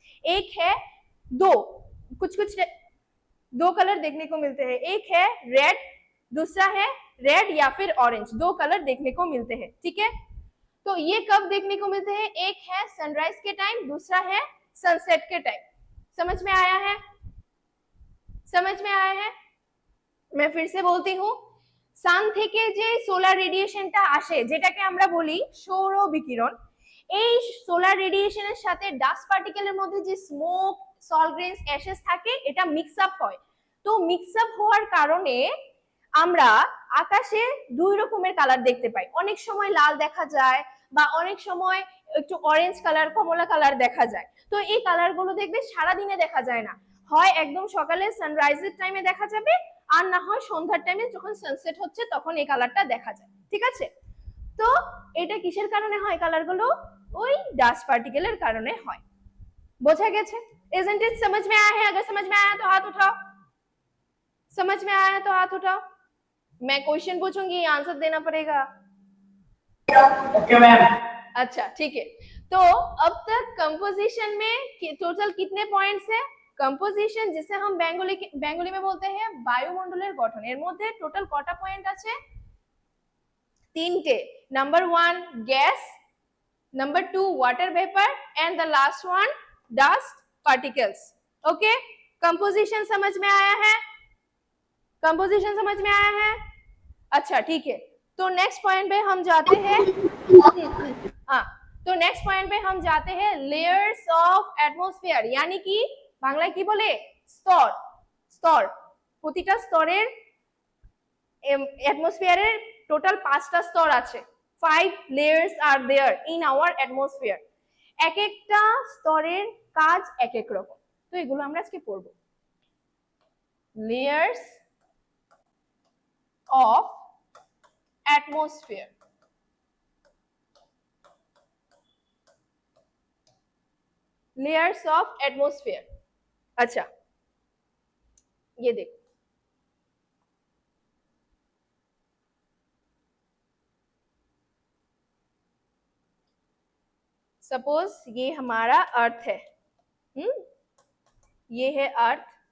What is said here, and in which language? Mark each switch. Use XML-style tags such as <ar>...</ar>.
<hi>एक है दो, कुछ दो कलर देखने को मिलते हैं, एक है रेड, दूसरा है रेड या फिर ऑरेंज, दो कलर देखने को मिलते हैं, ठीक है। तो ये कब देखने को मिलते हैं? एक है सनराइज के टाइम, दूसरा है सनसेट के टाइम। समझ में आया है? समझ में आया है? मैं फिर से बोलती हूँ,</hi> <bn>সান থেকে যে সোলার রেডিয়েশনটা আসে, যেটাকে আমরা বলি সৌর বিকিরণ, এই সোলার রেডিয়েশনের সাথে ডাস্ট পার্টিকেলের মধ্যে যে স্মোক, সল্ট গ্রেনস, অ্যাশেস থাকে, এটা মিক্স আপ হয়। তো মিক্স আপ হওয়ার কারণে আমরা আকাশে দুই রকমের কালার দেখতে পাই। অনেক সময় লাল দেখা যায় বা অনেক সময় একটু অরেঞ্জ কালার, কমলা কালার দেখা যায়। তো এই কালারগুলো দেখবে সারা দিনে দেখা যায় না, হয় একদম সকালে সানরাইজের টাইমে দেখা যাবে, আর না হয় সন্ধ্যার টাইমে যখন সানসেট হচ্ছে তখন এই কালারটা দেখা যায়, ঠিক আছে। তো এটা কিসের কারণে হয় কালারগুলো? ওই ডাস্ট পার্টিকেলের কারণে হয়। বোঝা গেছে?</bn> <en>Isn't it?</en> <hi>समझ में आया है? अगर समझ में आया तो हाथ उठाओ, समझ में आया तो हाथ उठाओ। मैं क्वेश्चन पूछूंगी, आंसर देना पड़ेगा।</hi> <en>Okay ma'am.</en> <hi>अच्छा ठीक है, तो अब तक कंपोजिशन में टोटल कितने पॉइंट्स है? कंपोजिशन, जिसे हम बेंगली में बोलते हैं</hi> <bn>বায়ুমণ্ডলের গঠন, এর মধ্যে টোটাল কটা পয়েন্ট আছে? তিনটে। Number 1 gas, number 2 water</bn> <en>Vapour and the last one dust particles.</en> <hi>Okay, composition समझ में आया है? कंपोजिशन समझ में आया है? अच्छा ठीक है, तो नेक्स्ट पॉइंट पे हम जाते हैं। हाँ, तो नेक्स्ट पॉइंट पे हम जाते हैं लेयर्स ऑफ एटमॉस्फेयर, यानी कि</hi> <bn>বাংলায় কি বলে? স্তর। স্তর, প্রতিটা স্তরের অ্যাটমসফিয়ারের টোটাল 5টা স্তর আছে।</bn> <en>5 layers are there in our atmosphere.</en> <bn>এক একটা স্তরের কাজ এক এক রকম, তো এগুলো আমরা আজকে পড়ব।</bn> <en>Layers of atmosphere, layers of atmosphere.</en> <hi>अच्छा, ये देखो, सपोज ये हमारा अर्थ है, ये है अर्थ।</hi>